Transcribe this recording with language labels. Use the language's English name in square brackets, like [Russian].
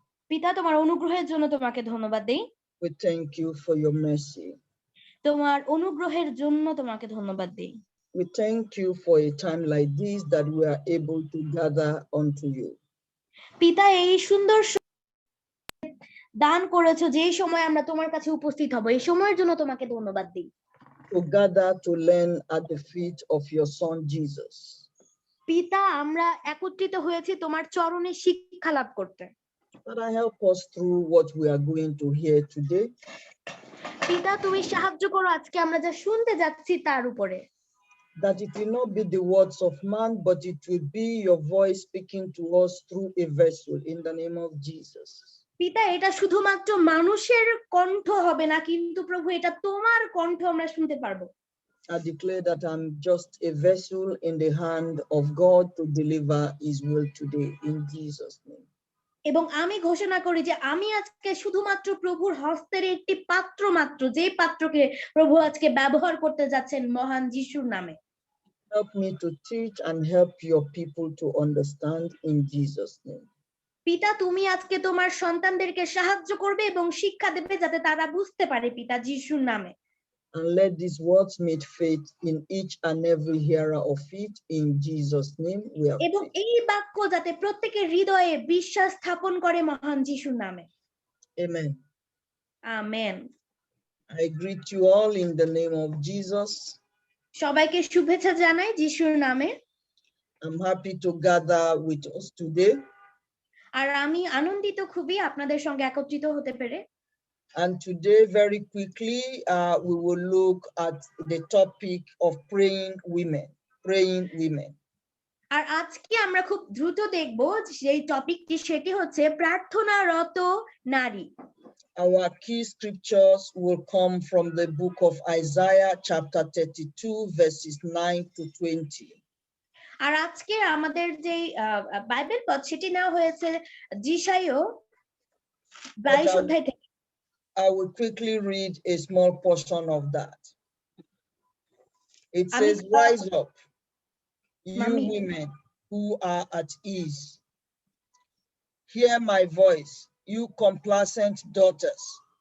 [Bangla] পিতা তোমার অনুগ্রহের জন্য তোমাকে ধন্যবাদ দেই। [English] We thank you for your mercy. [Bangla] তোমার অনুগ্রহের জন্য তোমাকে ধন্যবাদ দেই। [English] We thank you for a time like this that we are able to gather unto you. [Bangla] পিতা এই সুন্দর দান করেছো, যে সময় আমরা তোমার কাছে উপস্থিত হব, এই সময়ের জন্য তোমাকে ধন্যবাদ দিই। [English] To gather to learn at the feet of your son Jesus. [Bangla] পিতা আমরা একত্রিত হয়েছি তোমার চরণে শিক্ষা লাভ করতে। [English] Father, help us through what we are going to hear today. [Bangla] পিতা তুমি সাহায্য করো আজকে আমরা যা শুনতে যাচ্ছি তার উপরে, [English] That it will not be the words of man, but it will be your voice speaking to us through a vessel in the name of Jesus. [Bangla] পিতা এটা শুধুমাত্র মানুষের কণ্ঠ হবে না, কিন্তু প্রভু এটা তোমার কণ্ঠ আমরা শুনতে পারবো। [English] I declare that I'm just a vessel in the hand of God to deliver his will today in Jesus' name. [Bangla] এবং আমি ঘোষণা করি যে আমি আজকে শুধুমাত্র প্রভুর হস্তের একটি পাত্র মাত্র, যে পাত্রকে প্রভু আজকে ব্যবহার করতে যাচ্ছেন মহান যিশুর নামে। [English] Help me to teach and help your people to understand in Jesus' name. [Bangla] পিতা তুমি আজকে তোমার সন্তানদেরকে সাহায্য করবে এবং শিক্ষা দেবে যাতে তারা বুঝতে পারে পিতা যিশুর নামে। [English] And let these words meet faith in each and every hearer of it in Jesus' name. We have [Bangla] এবং [English] prayed. [Bangla] এই বাক্য যাতে প্রত্যেকের হৃদয়ে বিশ্বাস স্থাপন করে মহান যিশুর নামে। [English] Amen. [Bangla] Amen. [English] I greet you all in the name of Jesus. [Bangla] সবাইকে শুভেচ্ছা জানাই যিশুর নামে। [English] I'm happy to gather with us today. [Bangla] আর আমি আনন্দিত খুবই আপনাদের সঙ্গে একত্রিত হতে পেরে। [English] And today, very quickly, we will look at the topic of praying women. Praying women. [Bangla] আর আজকে আমরা খুব দ্রুত দেখব সেই টপিকটি, সেটি হচ্ছে প্রার্থনারত নারী। [English] Our key scriptures will come from the book of Isaiah, chapter 32, verses 9 to 20. [Bangla] আর আজকে আমাদের যে বাইবেল পথ সেটি নেওয়া হয়েছে যিশাইয় 22 অধ্যায় থেকে। [English] I will quickly read a small portion of that. It says, "Rise up, you women who are at ease. Hear my voice, you complacent daughters.